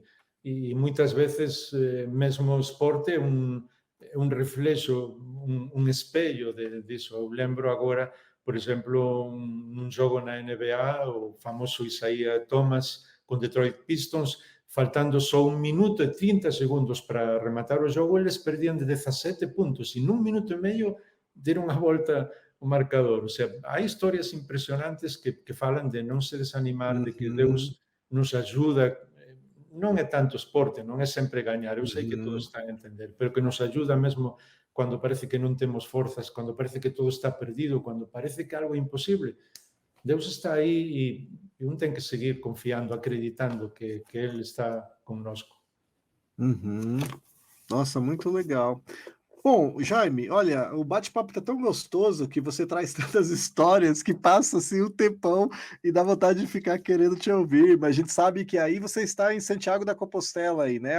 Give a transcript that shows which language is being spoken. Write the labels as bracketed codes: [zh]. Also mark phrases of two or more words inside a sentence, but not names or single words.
[gl] E muitas vezes, mesmo o esporte é um reflexo, um espelho disso. Eu lembro agora, por exemplo, um jogo na NBA, o famoso Isaiah Thomas com Detroit Pistons, faltando só 1 minuto e 30 segundos para rematar o jogo, eles perdiam de 17 pontos e num minuto e meio deram a volta o marcador. O sea, hai historias impresionantes que falan de non se desanimar, de que uhum, Deus nos ajuda. Non é tanto esporte, non é sempre gañar, eu sei que todos uhum. están a entender, pero que nos ajuda mesmo cando parece que non temos forzas, cando parece que todo está perdido, cando parece que algo é imposible. Deus está aí e un ten que seguir confiando, acreditando que Ele está connosco. [pt] Uhum. Nossa, muito legal. Bom, Jaime, olha, o bate-papo tá tão gostoso que você traz tantas histórias que passa assim um tempão e dá vontade de ficar querendo te ouvir, mas a gente sabe que aí você está em Santiago da Compostela aí, né?